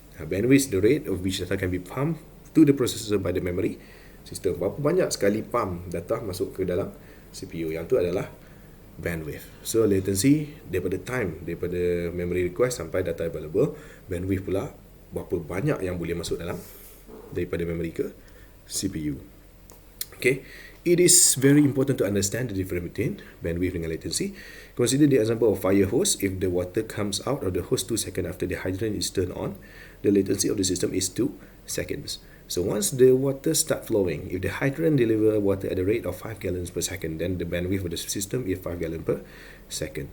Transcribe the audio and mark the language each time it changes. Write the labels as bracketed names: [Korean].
[English] Bandwidth is the rate of which data can be pumped to the processor by the memory system. [Malay] Berapa banyak sekali pump data masuk ke dalam CPU, yang tu adalah bandwidth. So latency daripada time, daripada memory request sampai data available. Bandwidth pula berapa banyak yang boleh masuk dalam daripada memory ke CPU. [English] Okay, it is very important to understand the difference between bandwidth [Malay] dengan [English] latency. Consider the example of fire hose. If the water comes out of the hose 2 seconds after the hydrant is turned on, the latency of the system is 2 seconds. So once the water start flowing, if the hydrant deliver water at a rate of 5 gallons per second, then the bandwidth of the system is 5 gallons per second.